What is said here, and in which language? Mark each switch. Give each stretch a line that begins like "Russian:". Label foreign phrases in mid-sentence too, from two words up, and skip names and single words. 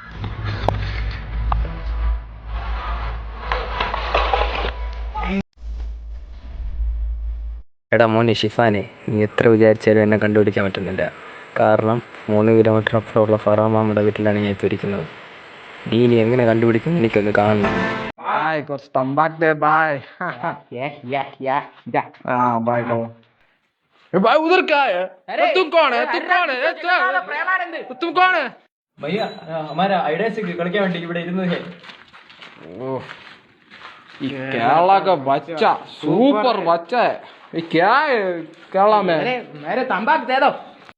Malayalam: എടാ മോനെ ഷിഫാനെ, നീ എത്ര വിചാരിച്ചാലും എന്നെ കണ്ടുപിടിക്കാൻ പറ്റുന്നില്ല. കാരണം 3 കിലോമീറ്റർ അപ്പുറമുള്ള ഫറാമാമ്മയുടെ വീട്ടിലാണ് ഞാൻ ഇപ്പോൾ ഇരിക്കുന്നത്. നീ ഇനി എങ്ങനെ കണ്ടുപിടിക്കും എനിക്കൊന്ന് കാണണം.
Hindi: കുറച്ച് तंबाकू दे भाई. बाय कहो भाई उधर क्या है? तुम कौन है? तुम कौन है? भैया हमारा आइडिया से
Malayalam: കളിക്കാൻ വേണ്ടി ഇവിടെ ഇരുന്നത്.
Hindi: केरला का बच्चा सुपर बच्चा है. ये क्या है केरला में? मेरे तंबाकू दे दो.